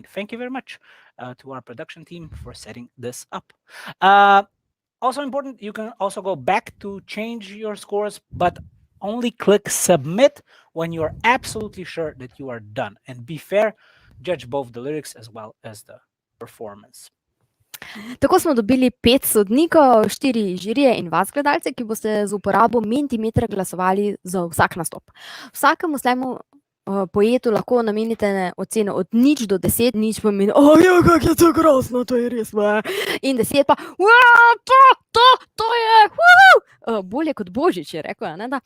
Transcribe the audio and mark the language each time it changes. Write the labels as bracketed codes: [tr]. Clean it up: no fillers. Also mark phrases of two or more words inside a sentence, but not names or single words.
[en] Thank you very much to our production team for setting this up. Also important, you can also go back to change your scores, but only click submit when you are absolutely sure that you are done. And be fair, judge both the lyrics as well as the performance. [sl] Tako smo dobili 5 sodnikov, 4 žirije in vas gledalce, ki boste z uporabo Mentimetra glasovali za vsak nastop. Vsakemu slamu poetu lahko namenite oceno od 0 do 10, 0 pomeni, kako je to grozno, to je res, in 10 pa, to je, bolje kot Božič je rekel, ne da.